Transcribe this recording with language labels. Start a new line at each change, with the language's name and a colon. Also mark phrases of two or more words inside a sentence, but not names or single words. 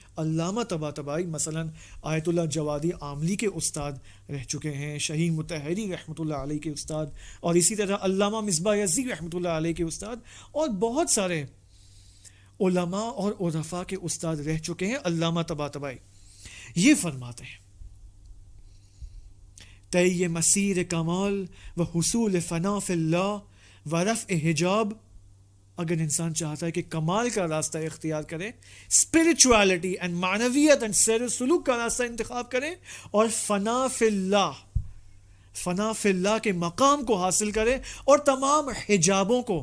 Urdu: علامہ طباطبائی مثلا آیت اللہ جوادی عاملی کے استاد رہ چکے ہیں، شہید مطہری
Arabic: رحمۃ اللہ علیہ
Urdu: کے استاد، اور اسی طرح علامہ مصباح یزدی
Arabic: رحمۃ اللہ علیہ
Urdu: کے استاد، اور بہت سارے علماء اور عرفاء کے استاد رہ چکے ہیں. علامہ طباطبائی یہ فرماتے ہیں
Persian: طی مسیر کمال و حصول فنا فی اللہ و رفع حجاب،
Urdu: اگر انسان چاہتا ہے کہ کمال کا راستہ اختیار کرے،
English: spirituality and
Urdu: معنویت اینڈ سیر و سلوک کا راستہ انتخاب کرے، اور فنا فی اللہ کے مقام کو حاصل کرے، اور تمام حجابوں کو.